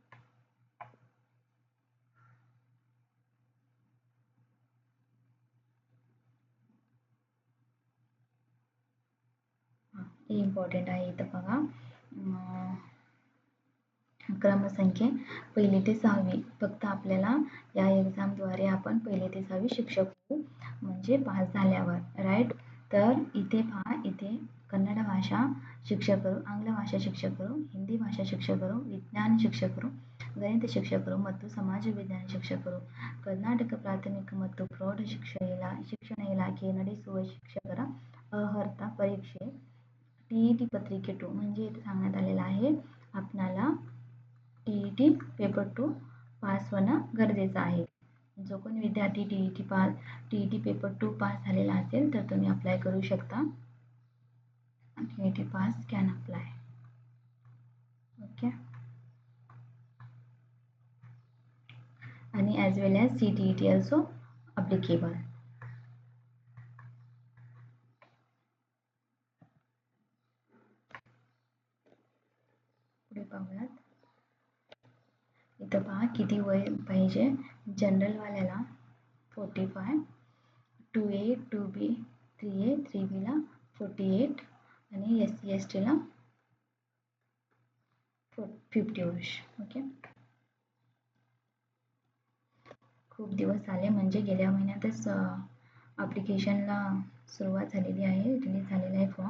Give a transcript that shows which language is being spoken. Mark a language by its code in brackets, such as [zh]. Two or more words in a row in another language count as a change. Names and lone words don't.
[mr] हे इम्पॉर्टंट आहे. इथं बघा, क्रमसंख्ये 1ली ते 6वी, फक्त आपल्याला या एक्झामद्वारे आपण 1ली ते 6वी शिक्षक होऊ, म्हणजे पास झाल्यावर, राईट. तर इथे पहा, इथे कन्नड भाषा [kn] ಶಿಕ್ಷಕರು, ಆಂಗ್ಲ ಭಾಷಾ ಶಿಕ್ಷಕರು, ಹಿಂದಿ ಭಾಷಾ ಶಿಕ್ಷಕರು, ವಿಜ್ಞಾನ ಶಿಕ್ಷಕರು, ಗಣಿತ ಶಿಕ್ಷಕರು ಮತ್ತು ಸಮಾಜ ವಿಜ್ಞಾನ ಶಿಕ್ಷಕರು, ಕರ್ನಾಟಕ ಪ್ರಾಥಮಿಕ ಮತ್ತು ಪ್ರೌಢ ಶಿಕ್ಷಣ ಇಲಾಖೆ ನಡೆಸುವ ಶಿಕ್ಷಕರ ಅರ್ಹತಾ ಪರೀಕ್ಷೆ TET ಪತ್ರಿಕೆ 2, [mr] म्हणजे इथे सांगण्यात आलेलं आहे आपणाला TET पेपर 2 पास होणं गरजेचं आहे. जो कोणी विद्यार्थी TET पेपर 2 पास झालेला असेल तर तुम्ही अप्लाय करू शकता. [en] TET pass can apply. Okay. आणि as well as CTET also applicable. [mr] पुढे पाहूयात. इथं पहा किती वय पाहिजे. जनरल वाल्याला 45, 2A 2B 3A 3B ला 48, आणि SC ST ला 50 वर्ष. ओके, खूप दिवस झाले, म्हणजे गेल्या महिन्यातच ॲप्लिकेशनला सुरुवात झालेली आहे, रिलीज झालेला आहे फॉर्म.